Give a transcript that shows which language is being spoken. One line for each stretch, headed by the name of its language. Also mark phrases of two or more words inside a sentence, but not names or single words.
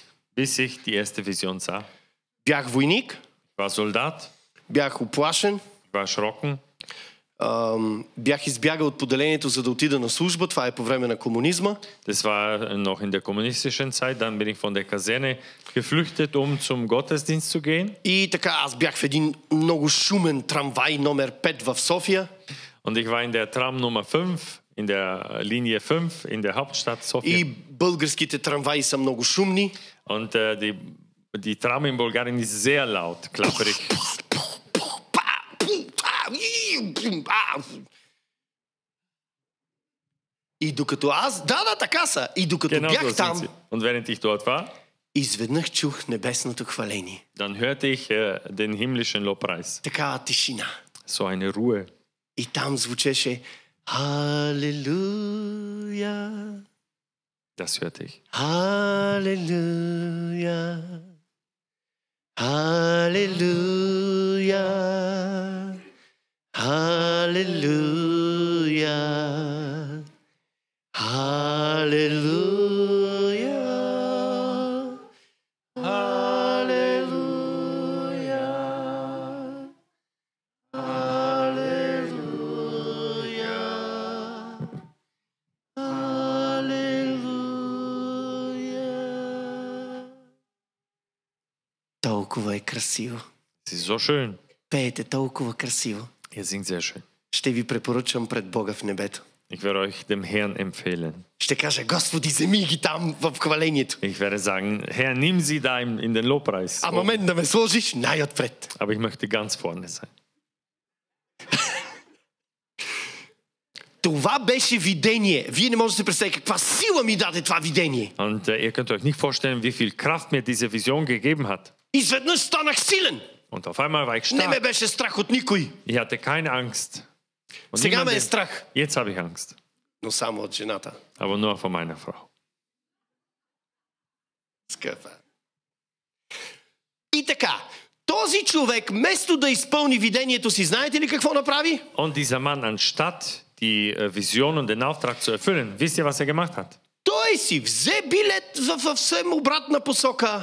German: Bis ich die erste Vision sah.
Bulgarian: Бях войник.
German: Ich war Soldat.
Bulgarian: Бях уплашен.
German: Ich war erschrocken.
Bulgarian: Бях избягал от поделението, за да отида на служба. Това е по време на комунизма.
German: Das war noch in der kommunistischen Zeit. Dann bin ich von der Kaserne geflüchtet, zum Gottesdienst zu gehen.
Bulgarian: И така, аз бях в един много шумен трамвай номер 5 в София.
German: Und ich war in der Tram Nummer 5, in der Linie 5 in der Hauptstadt Sofia.
Bulgarian: И българските трамваи са много шумни.
German: Und die Tram in Bulgarien ist sehr laut, klapperig.
Bulgarian: И докато аз... така са. И докато бях там...
German: Und während ich dort war,
Bulgarian: изведнъж чух небесното хваление.
German: dann hörte ich den himmlischen Lobpreis.
Bulgarian: Такава тишина.
German: So eine Ruhe.
Bulgarian: И там звучеше Халелуя.
German: Das hörte ich.
Bulgarian: Халелуя. Халелуя. Халелуя. Халелуя. Халелуя. Халелуя. Халелуя. Толкова е красиво.
German: Es ist so schön.
Bulgarian: Пеете толкова красиво.
German: Ihr singt sehr schön.
Bulgarian: Ще ви препоръчам пред Бога в небето.
German: Ich werde euch dem Herrn empfehlen.
Bulgarian: Ще кажа, Господи, вземи ги там в хвалението.
German: Ich werde sagen, Herr, nimm sie da in den Lobpreis.
Bulgarian: Ама мен да ме сложиш най-отпред.
German: Aber ich möchte ganz vorne sein.
Bulgarian: Това беше видение. Вие не можете да се представите каква сила ми даде това видение.
German: Und ihr könnt euch nicht vorstellen, wie viel Kraft mir diese Vision gegeben hat.
Bulgarian: Изведнъж станах силен.
German: Und auf einmal war ich
Bulgarian: Не ме
German: stark.
Bulgarian: беше страх от никой.
German: Ich hatte keine Angst. Und
Bulgarian: Сега ме е
German: niemanden-
Bulgarian: страх.
German: Jetzt habe ich Angst.
Bulgarian: Но само от жената.
German: Aber nur vor meiner Frau.
Bulgarian: Скъпа. И така, този човек, вместо да изпълни видението си, знаете ли какво направи?
German: Und dieser Mann, anstatt die Vision und den Auftrag zu erfüllen, wisst ihr, was er gemacht hat?
Bulgarian: Той си взе билет в съвсем обратна посока